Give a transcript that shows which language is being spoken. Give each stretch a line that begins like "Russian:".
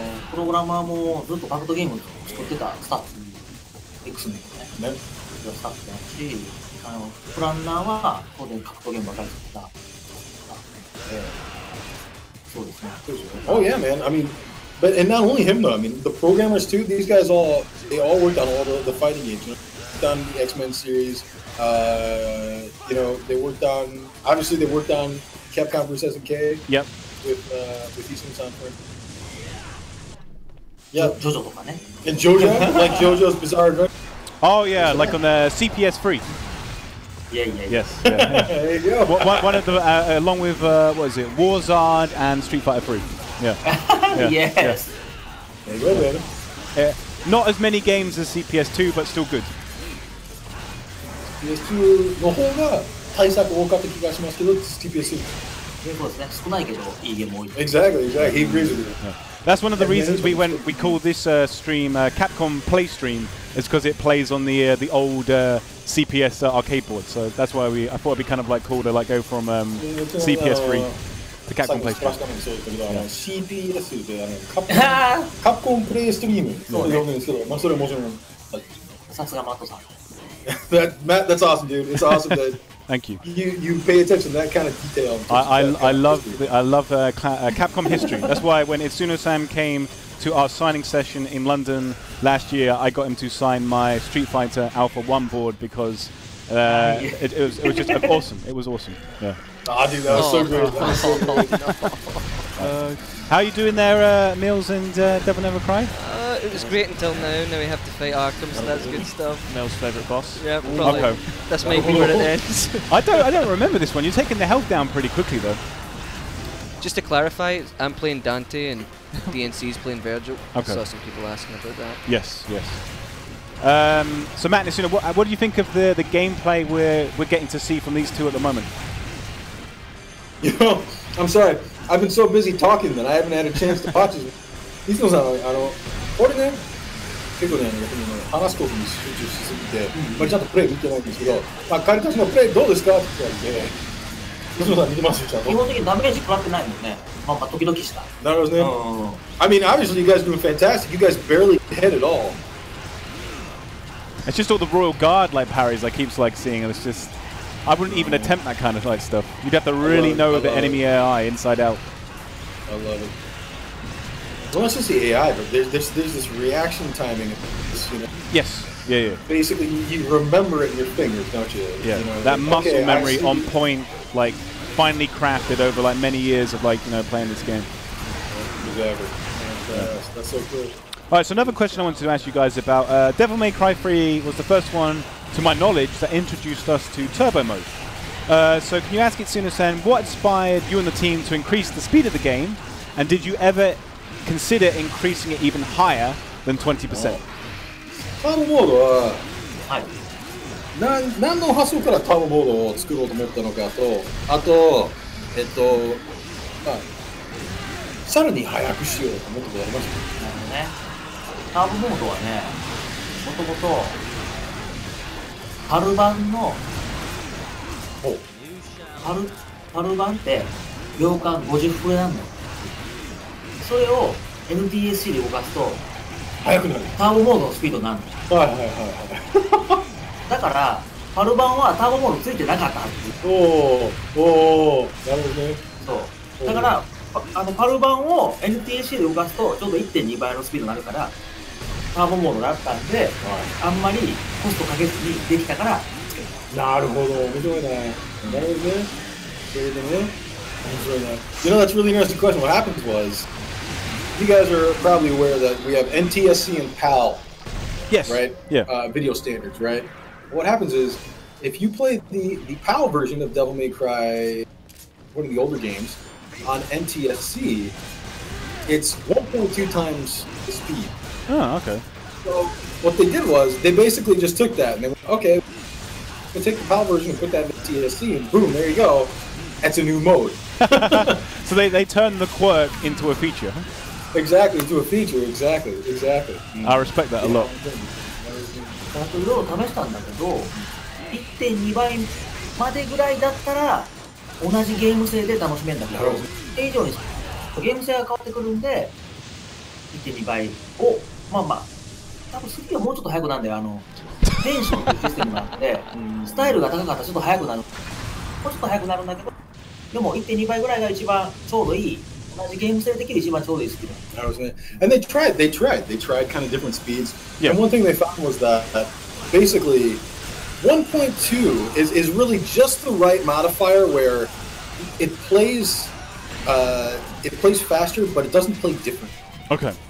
Japanese: プログラマーもずっと格闘ゲームを作ってたスタッフ、X-Men ね、スタッフだし、プランナーは当然格闘ゲームばかり作ってたスタッフで、そうですね。
English: Oh yeah, man. I mean, and not only him though. I mean, the programmers too. These guys they all worked on all the fighting games. You know? Done the X-Men series. You know, they worked on Capcom vs. SNK. Yep. With Isshin-san for it. Yeah.
Japanese: JoJo とかね。
English: And JoJo, like JoJo's Bizarre Adventure. Oh yeah, like on the CPS3. Yeah. Yes. Yeah. There you go. One of the along with what is it, Warzard and Street Fighter 3. Yeah. Yes. There you go, baby. Not as many games as CPS2, but still good.
Japanese: PS2 の方が対策多かった気がしますけど、TPS2. そうですね。少ないけどいいゲーム多い。
English: Exactly. He agrees with you. Yeah. That's one of the reasons we call this stream Capcom Play Stream, is because it plays on the old CPS arcade board. So that's why I thought it'd be kind of like cool to like go from CPS3 to Capcom Play Stream.
Japanese: CPS でカプコンプレイストリームって呼んでるんですけど、まあそれもちろん。さすがマットさん。
English: Matt, that's awesome, dude. It's awesome that Thank you. You pay attention to that kind of detail. I love Capcom history. That's why when Itsuno-san came to our signing session in London last year, I got him to sign my Street Fighter Alpha 1 board because it was just awesome. It was awesome. Yeah. Ah, dude, that was so great. That was so great. How are you doing there, Mills and Devil Never Cry? It was great until now. Now we have to fight Arkham, so that's good stuff. Mel's favourite boss. Yeah, probably. Okay. That's might be where it ends. I don't remember this one. You're taking the health down pretty quickly though. Just to clarify, I'm playing Dante and DNC's playing Virgil. Okay. I saw some people asking about that. Yes, yes. So Matt Nisuna, what do you think of the gameplay we're getting to see from these two at the moment? You know, I'm sorry. I've been so busy talking that I haven't had a chance to watch this.
Japanese: いつもさ、これね、結構ね、話すことに集中しすぎて、まあ、ちゃんとプレイ見てないんですけど、まあ、彼たちのプレイどうですかって言われて、いつもさん見てますよ、ちゃんと。基本的にダメージ食らってないもんね。まあ時々した。なるほどね。
English: I mean, obviously you guys are doing fantastic. You guys barely hit at all. It's just all the Royal Guard like parries I keep like seeing, and it's just I wouldn't even attempt that kind of like stuff. You'd have to really know the enemy AI inside out. I love it. Well, it's just the AI, but there's this reaction timing. You know, Yes. Yeah. basically, you remember it in your fingers, don't you? Yeah. You know, That like, muscle okay, I memory see- on point, like finally crafted over like many years of like playing this game. Exactly. That's so cool. All right, so another question I wanted to ask you guys about. Devil May Cry 3 was the first one, to my knowledge, that introduced us to turbo mode. So can you ask Itsuna-san, what inspired you and the team to increase the speed of the game, and did you ever consider increasing it even higher than 20%?
Japanese: ターボモードははい。何の発想からターボモードを作ろうと思ったのかと、あと、まあ、さらに速くしようと思ったことありますか？なるほどね。ターボモードはね、もともと春版のお春版って秒間50フレなんだよ。それを NTSC で動かすと速くなる。ターボモードのスピードになるの。はいはいはいだから春版はターボモードついてなかったはず。はい。おー、なるほどね。そう。だからパル版を NTSC で動かすとちょうど 1.2 倍のスピードになるからターボモードだったんで、あんまりコストかけずにできたからつけた。なるほど、面白いね。なるほどね。それでね、面白いね。
English: You know, that's a really interesting question. What happened was, you guys are probably aware that we have NTSC and PAL, Yes. right? Yeah. Video standards, right? What happens is, if you play the PAL version of Devil May Cry, one of the older games, on NTSC, it's 1.2 times the speed. Oh, okay. So what they did was they basically just took that and they went, okay, we'll take the PAL version and put that in TSC and boom, there you go. That's a new mode. So they turned the quirk into a feature. Exactly, into a feature. Exactly. I respect that a lot.
Japanese: あといろいろ試したんだけど 1.2 倍までぐらいだったら同じゲーム性で楽しめるんだけどそれ以上にゲーム性が変わってくるんで 1.2 倍をまあ多分3はもうちょっと速くなるんだよテンションというシステムがあってスタイルが高かったらちょっと速くなるもうちょっと速くなるんだけどでも 1.2 倍ぐらいが一番ちょうどいい同じゲーム性できる一番ちょうどいいスピード
English: That was it. And they tried kind of different speeds. Yeah. And one thing they found was that basically 1.2 is really just the right modifier where it plays faster, but it doesn't play different. Okay.